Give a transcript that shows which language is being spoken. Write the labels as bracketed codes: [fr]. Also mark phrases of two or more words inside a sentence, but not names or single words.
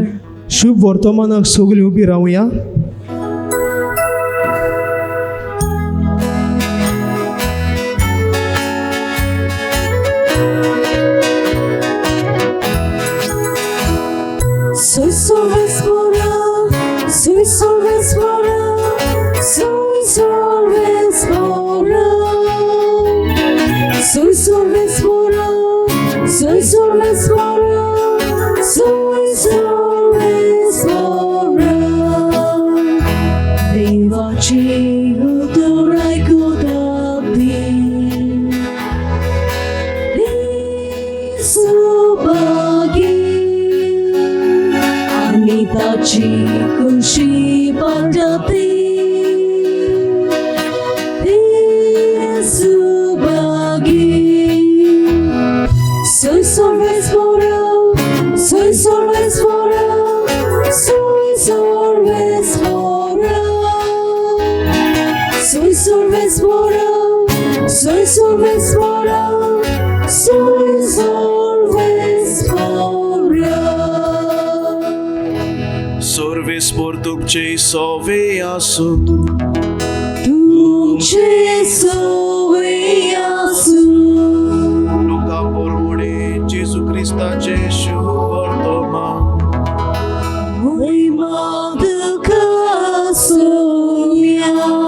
[kok] शुभ वर्तमानाक सगळीं उबी रावया. Soy Sorvespora, soy Sorvespora, soy Sorvespora. Soy Sorvespora, soy Sorvespora, soy Sorvespora. देवाची उतर ऐकून सुभागी आणि ताची खुशी पडते. सुभागी soy Sorvespora, soy Sorvespora, soy Sorvespora. Soy Sorvespora, soy Sorvespora, soy Sorvespora. Sorvespor तुमचे सोवे आसूं, तुमचे सोवे आसूं. लोका परमणे जेजू क्रिस्ताचे शुभ वर्तमान. महिमा तुका सोम्या.